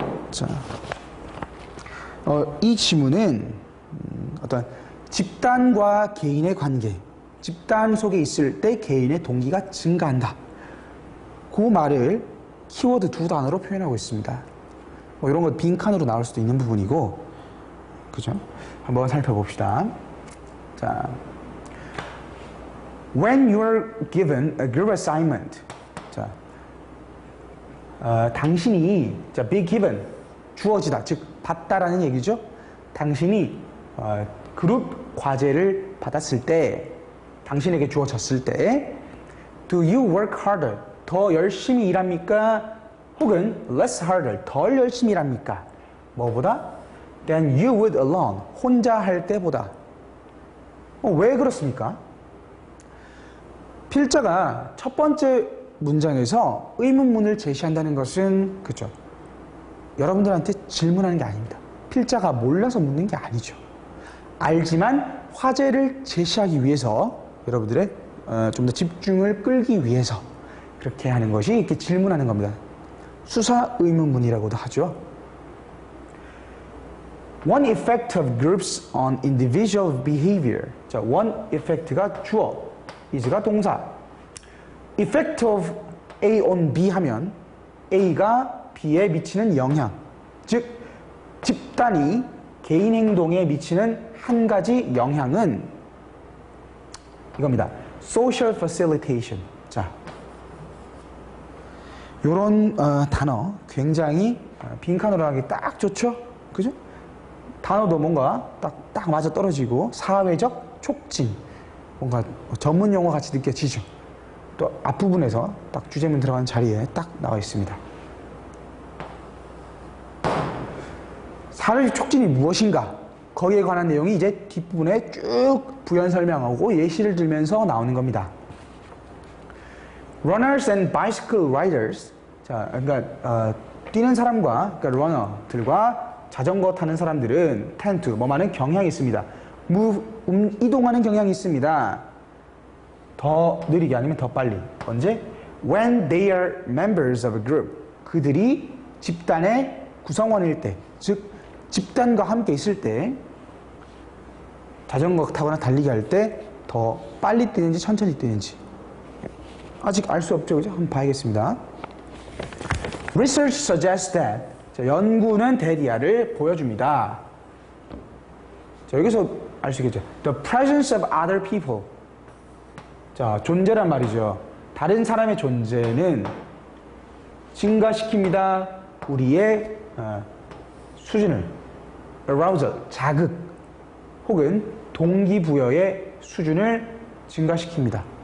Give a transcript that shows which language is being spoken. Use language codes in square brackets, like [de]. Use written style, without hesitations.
[ko] 자, 이 지문은 어떤 집단과 개인의 관계, 집단 속에 있을 때 개인의 동기가 증가한다. 그 말을 키워드 2단어로 표현하고 있습니다. 이런 거 빈칸으로 나올 수도 있는 부분이고, 그죠? 한번 살펴봅시다. [en] 자, when you are given a group assignment, [ko] 자, 당신이, 자, [en] be given, [ko] 주어지다, 즉 받다라는 얘기죠. 당신이 그룹 과제를 받았을 때, 당신에게 주어졌을 때, [en] do you work harder? [ko] 더 열심히 일합니까? 혹은 [en] less harder, [ko] 덜 열심히 일합니까? 뭐보다? [en] than you would alone, [ko] 혼자 할 때보다. 왜 그렇습니까? 필자가 첫 번째 문장에서 의문문을 제시한다는 것은, 그죠? 여러분들한테 질문하는 게 아닙니다. 필자가 몰라서 묻는 게 아니죠. 알지만 화제를 제시하기 위해서, 여러분들의 좀 더 집중을 끌기 위해서 그렇게 하는 것이 이렇게 질문하는 겁니다. 수사 의문문이라고도 하죠. [en] One effect of groups on individual behavior. [ko] 자, one effect가 주어, is가 동사. [en] Effect of A on B [ko] 하면 A가 B에 미치는 영향. 즉, 집단이 개인 행동에 미치는 한 가지 영향은 이겁니다. [en] Social facilitation. [ko] 자, 요런 단어 굉장히 빈칸으로 하기 딱 좋죠? 그죠? 단어도 뭔가 딱 맞아 떨어지고 사회적 촉진. 뭔가 전문 용어 같이 느껴지죠? 또 앞부분에서 딱 주제문 들어간 자리에 딱 나와 있습니다. 사회적 촉진이 무엇인가? 거기에 관한 내용이 이제 뒷부분에 쭉 부연 설명하고 예시를 들면서 나오는 겁니다. [en] Runners and bicycle riders. [ko] 자, 그러니까 뛰는 사람과 그러니까 러너들과 자전거 타는 사람들은 [en] tend to [ko] 뭐하는 경향이 있습니다. move 이동하는 경향이 있습니다. 더 느리게 아니면 더 빨리. 언제? [en] When they are members of a group. [ko] 그들이 집단의 구성원일 때, 즉 집단과 함께 있을 때 자전거 타거나 달리기 할 때 더 빨리 뛰는지 천천히 뛰는지 아직 알 수 없죠, 그죠? 한번 봐야겠습니다. [en] Research suggests that. [ko] 자, 연구는 대디아를 보여줍니다. 자, 여기서 알 수 있겠죠. [en] The presence of other people. [ko] 자, 존재란 말이죠. 다른 사람의 존재는 증가시킵니다. 우리의 수준을 arousal, 자극 혹은 동기부여의 수준을 증가시킵니다.